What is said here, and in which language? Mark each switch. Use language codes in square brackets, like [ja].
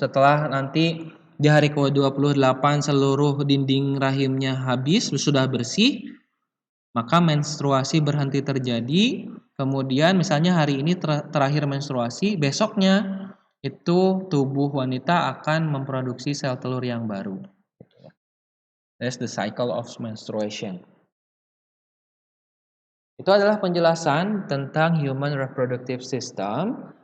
[id] Setelah nanti di hari ke-28 seluruh dinding rahimnya habis, sudah bersih, maka menstruasi berhenti terjadi. Kemudian misalnya hari ini terakhir menstruasi, besoknya itu tubuh wanita akan memproduksi sel telur yang baru. [en] That's the cycle of menstruation. [id] Itu adalah penjelasan tentang human reproductive system.